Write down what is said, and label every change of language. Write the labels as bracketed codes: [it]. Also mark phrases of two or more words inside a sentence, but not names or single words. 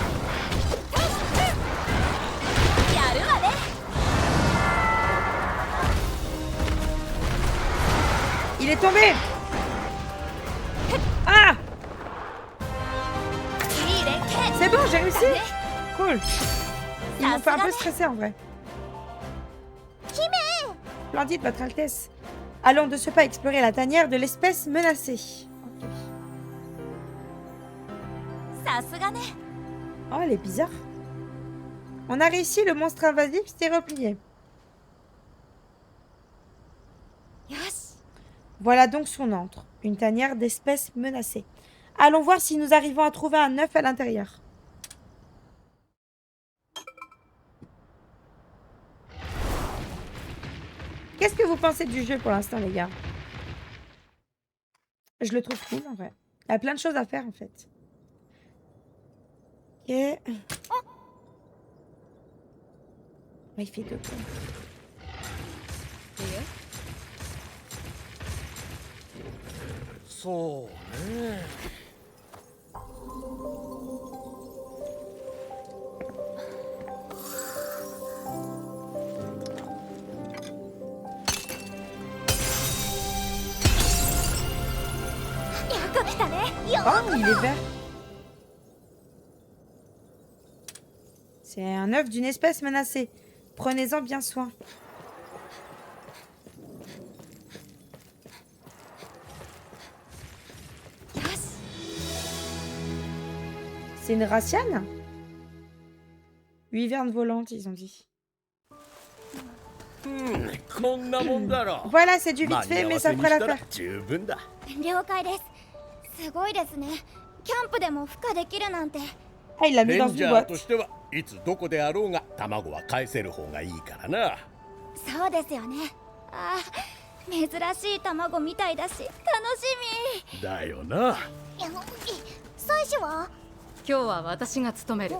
[ja] やるわね [fr] Il est tombé. Ah! [ja] いい連携 [fr] C'est bon, j'ai réussi. [ja] だね [fr] Cool. Ils m'ont fait un peu stresser en vrai. Splendide, Votre Altesse. Allons de ce pas explorer la tanière de l'espèce menacée. Ok. [ja] さすがね [fr] Oh, elle est bizarre. On a réussi, le monstre invasif s'est replié. [ja] よし [fr] Voilà donc son antre, une tanière d'espèces menacées. Allons voir si nous arrivons à trouver un œuf à l'intérieur. Qu'est-ce que vous pensez du jeu pour l'instant, les gars? Je le trouve cool, en vrai. Il y a plein de choses à faire, en fait. Ok. Oh, il fait 2 points. [ja] そうね。よく来たね [fr] Oh, il est vert. C'est un œuf d'une espèce menacée. Prenez-en bien soin. C'est une raciane? Wyvern volante, ils ont dit. [ja] こんなもんだろ。 [fr] Voilà, c'est du vite fait, mais ça fera l'affaire. [ja] 十分だ。了解ですすごいですねキャンプでも孵化できるなんて [fr] Ah, il l'a mis [ja] レ [fr] dans [ja] ン [fr] une [ja] ジャー [fr] boîte. [ja] としてはいつどこであろうが卵は返せる方がいいからな。そうですよねあー珍しい卵みたいだし楽しみだよな。妻子は今日は私が務める。